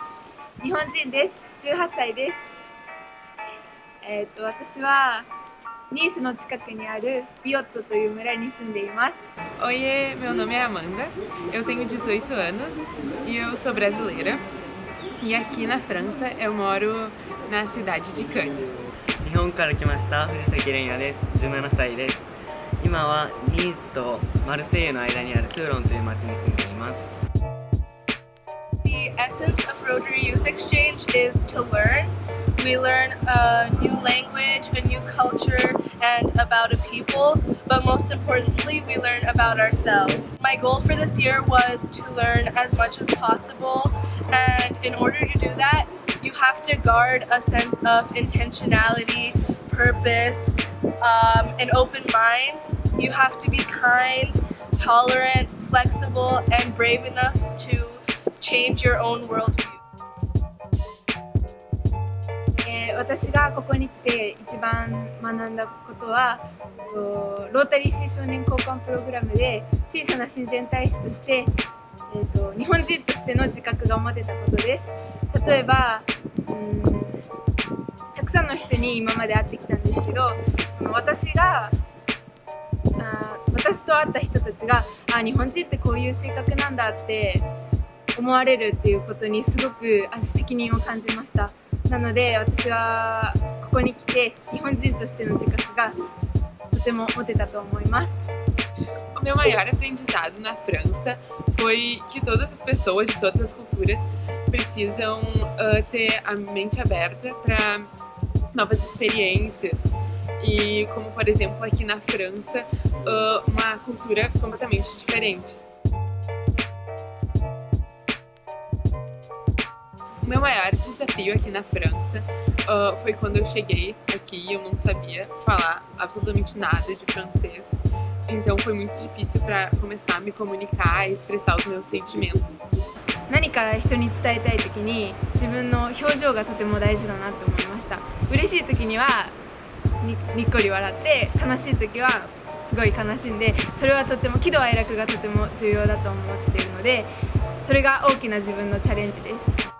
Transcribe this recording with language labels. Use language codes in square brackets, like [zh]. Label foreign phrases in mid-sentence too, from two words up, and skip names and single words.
[ja] 日本人です。18歳です。私はニースの近くにあるビオットという村に住んでいます。 [pt] Oiê, meu nome é Amanda, eu tenho 18 anos e eu sou brasileira. E aqui na França eu moro na cidade de Cannes. [ja] 日本から来ました藤崎蓮也です。17歳です。今はニースとマルセイユの間にあるトゥーロンという町に住んでいます。 [en] The essence of Rotary Youth Exchange is to learn. We learn a new language, a new culture, and about a people, but most importantly, we learn about ourselves. My goal for this year was to learn as much as possible, and in order to do that, you have to guard a sense of intentionality, purpose, an open mind. You have to be kind, tolerant, flexible, and brave enough to change your own worldview. [ja] 私がここに来て一番学んだことは、ロータリー青少年交換プログラムで小さな親善大使として、日本人としての自覚が持てたことです。例えば、たくさんの人に今まで会ってきたんですけど、私と会った人たちが日本人ってこういう性格なんだって思われるっていうことにすごく責任を感じました。なので私はここに来て日本人としての自覚がとても持てたと思います。 [pt] O meu maior aprendizado na França foi que todas as pessoas de todas as culturas precisam ter a mente aberta para novas experiências. E como, por exemplo, aqui na França, uma cultura completamente diferente. O meu maior desafio aqui na França foi quando eu cheguei aqui e eu não sabia falar absolutamente nada de francês. Então foi muito difícil para começar a me comunicar e expressar os meus sentimentos. [ja] 何か人に伝えたい時に自分の表情がとても大事だなと思いました。嬉しい時にはにっこり笑って、悲しい時はすごい悲しんで、それはとても喜怒哀楽がとても重要だと思っているので、それが大きな自分のチャレンジです。